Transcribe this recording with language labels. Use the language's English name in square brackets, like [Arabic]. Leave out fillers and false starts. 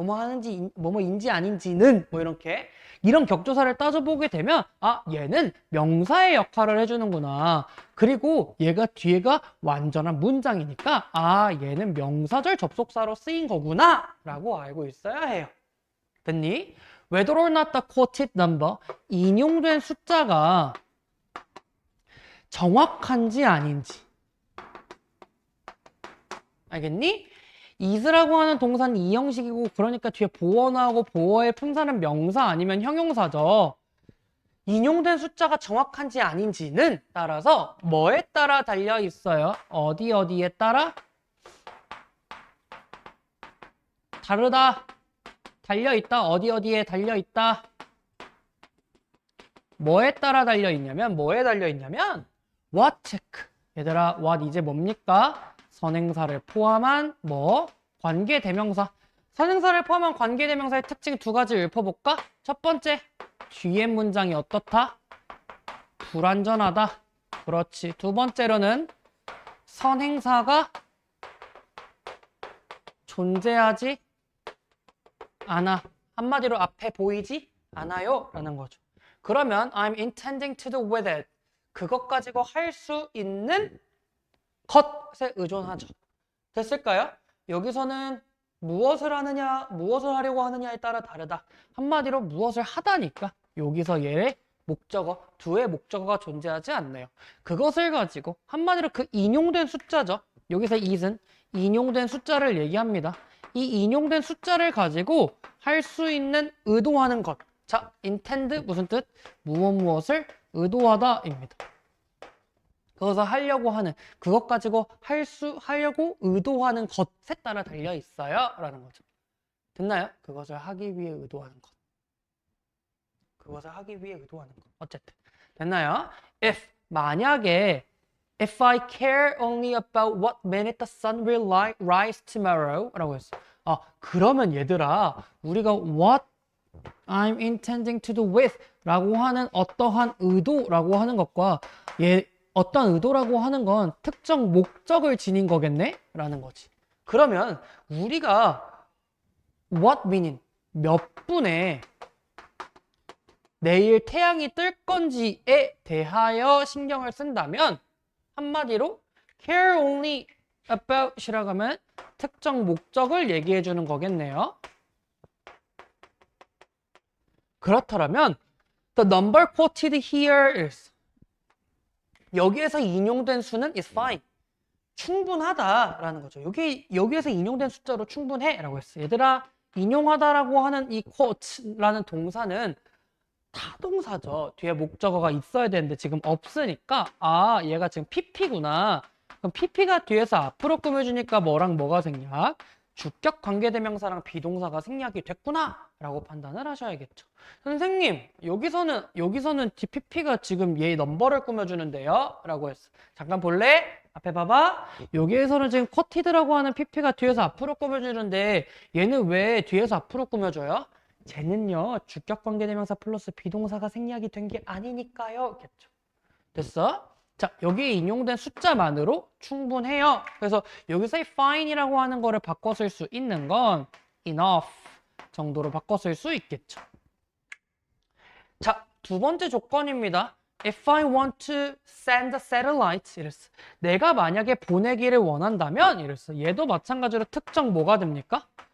[Korean] 뭐뭐 하는지 뭐뭐인지 아닌지는 뭐 이렇게 이런 격조사를 따져보게 되면 아 얘는 명사의 역할을 해주는구나. 그리고 얘가 뒤에가 완전한 문장이니까 아 얘는 명사절 접속사로 쓰인 거구나 라고 알고 있어야 해요. 됐니? [English] Whether or not the quoted number, [Korean] 인용된 숫자가 정확한지 아닌지. 알겠니? is라고 하는 동사는 이 형식이고 그러니까 뒤에 보어 나오고 보어의 품사는 명사 아니면 형용사죠. 인용된 숫자가 정확한지 아닌지는 따라서 뭐에 따라 달려 있어요? 어디에 따라? 다르다. 달려있다. 어디에 달려있다. 뭐에 따라 달려있냐면 뭐에 달려있냐면 what check. 얘들아 what 이제 뭡니까? 선행사를 포함한 뭐? 관계대명사. 선행사를 포함한 관계대명사의 특징 두 가지 읊어볼까? 첫 번째, 뒤에 문장이 어떻다? 불완전하다. 그렇지. 두 번째로는 선행사가 존재하지 않아. 한마디로 앞에 보이지 않아요 라는 거죠. 그러면 [English] I'm intending to do with it. [Korean] 그것 가지고 할 수 있는 것에 의존하죠. 됐을까요? 여기서는 무엇을 하느냐, 무엇을 하려고 하느냐에 따라 다르다. 한마디로 무엇을 하다니까 여기서 얘의 목적어, 두의 목적어가 존재하지 않네요. 그것을 가지고 한마디로 그 인용된 숫자죠. 여기서 is은 인용된 숫자를 얘기합니다. 이 인용된 숫자를 가지고 할 수 있는 의도하는 것. 자, intend 무슨 뜻? 무엇을 의도하다입니다. 그것을 하려고 하는, 그것 가지고 하려고 의도하는 것에 따라 달려 있어요 라는 거죠. 됐나요? 그것을 하기 위해 의도하는 것. 그것을 하기 위해 의도하는 것. 어쨌든 됐나요? 만약에 [English] If I care only about what minute the sun will rise tomorrow [Korean] 라고 했어. 그러면 얘들아 우리가 [English] what I'm intending to do with [Korean] 라고 하는 어떠한 의도라고 하는 것과 어떤 의도라고 하는 건 특정 목적을 지닌 거겠네? 라는 거지. 그러면 우리가 what meaning 몇 분의 내일 태양이 뜰 건지에 대하여 신경을 쓴다면 한마디로 [English] care only about [Korean] 이라고 하면 특정 목적을 얘기해 주는 거겠네요. 그렇다면 [English] the number quoted here is [Korean] 여기에서 인용된 수는 [English] is fine. [Korean] 충분하다라는 거죠. 여기에서 인용된 숫자로 충분해라고 했어요. 얘들아, 인용하다라고 하는 이 quote라는 동사는 타동사죠. 뒤에 목적어가 있어야 되는데 지금 없으니까 아, 얘가 지금 PP구나. 그럼 PP가 뒤에서 앞으로 꾸며주니까 뭐랑 뭐가 생략? 주격 관계대명사랑 비동사가 생략이 됐구나 라고 판단을 하셔야겠죠. 선생님, 여기서는 PP가 지금 얘 넘버를 꾸며주는데요 라고 했어. 잠깐 볼래? 앞에 봐봐. 여기에서는 지금 쿼티드라고 하는 PP가 뒤에서 앞으로 꾸며주는데 얘는 왜 뒤에서 앞으로 꾸며줘요? 쟤는요, 주격 관계대명사 플러스 비동사가 생략이 된 게 아니니까요. 겠죠. 됐어? 자, 여기에 인용된 숫자만으로 충분해요. 그래서 여기서 fine이라고 하는 거를 바꿔 쓸 수 있는 건 enough 정도로 바꿔 쓸 수 있겠죠. 자, 두 번째 조건입니다. [English] If I want to send a satellite, 이랬어. [Korean] 내가 만약에 보내기를 원한다면, 이랬어. 얘도 마찬가지로 특정 뭐가 됩니까?